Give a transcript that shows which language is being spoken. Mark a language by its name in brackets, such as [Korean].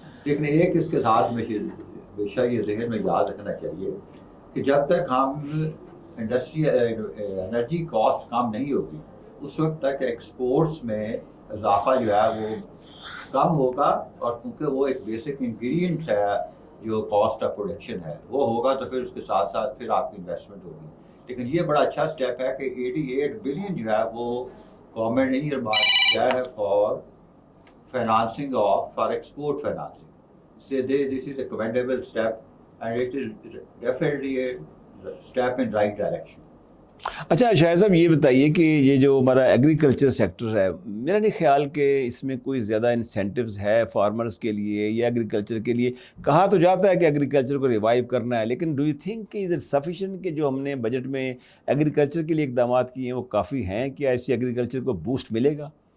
[Urdu] لیکن ایک اس کے ساتھ میں ہمیشہ یہ ذہن میں یاد رکھنا چاہیے کہ جب تک ہم انرجی کاسٹ کم نہیں ہوگی اس وقت تک ایکسپورٹس میں اضافہ جو ہے وہ کم ہوگا، اور کیونکہ وہ ایک بیسک انگریڈینٹ ہے جو کاسٹ آف پروڈکشن ہے وہ ہوگا تو پھر اس کے ساتھ ساتھ پھر آپ کی انویسٹمنٹ ہوگی. لیکن یہ بڑا اچھا اسٹیپ ہے کہ 88 بلین جو ہے وہ گورنمنٹ نے ایئرمارک کیا ہے [English] For financing for export financing. This is a commendable step and it is definitely a step in right direction. [Urdu] اچھا شاہد صاحب یہ بتائیے کہ یہ جو ہمارا ایگریکلچر سیکٹر ہے، میرا نہیں خیال کہ اس میں کوئی زیادہ انسینٹیوز ہے فارمرز کے لیے یا ایگریکلچر کے لیے. کہا تو جاتا ہے کہ ایگریکلچر کو ریوائیو کرنا ہے، لیکن [English] do you think [Urdu] کہ [English] is it sufficient [Urdu] کہ جو ہم نے بجٹ میں ایگریکلچر کے لیے اقدامات کیے ہیں وہ کافی ہیں؟ کیا ایسی ایگریکلچر کو بوسٹ ملے گا؟